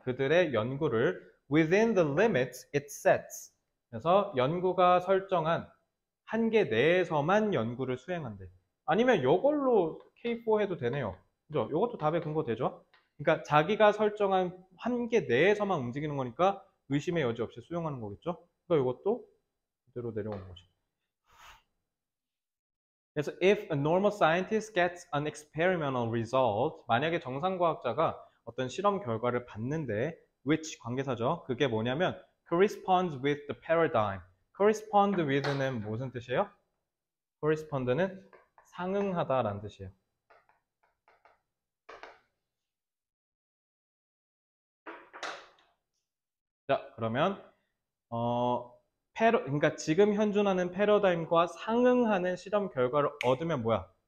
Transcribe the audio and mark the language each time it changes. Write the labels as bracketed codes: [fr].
[ko] 그들의 연구를 [en] within the limits it sets. [ko] 그래서 연구가 설정한 한계 내에서만 연구를 수행한대. 아니면 이걸로 K4 해도 되네요. 그죠? 이것도 답의 근거 되죠? 그러니까 자기가 설정한 한계 내에서만 움직이는 거니까 의심의 여지 없이 수용하는 거겠죠? 그러니까 이것도 그대로 내려오는 거죠. [en] 그래서 if a normal scientist gets an experimental result, [ko] 만약에 정상과학자가 어떤 실험 결과를 봤는데 [en] which 관계사죠. [ko] 그게 뭐냐면 [en] corresponds with the paradigm. correspond with [ko] 는 무슨 뜻이에요? correspond는 상응하다라는 뜻이에요. 자, 그러면 그러니까 지금 현존하는 패러다임과 상응하는 실험 결과를 얻으면 뭐야?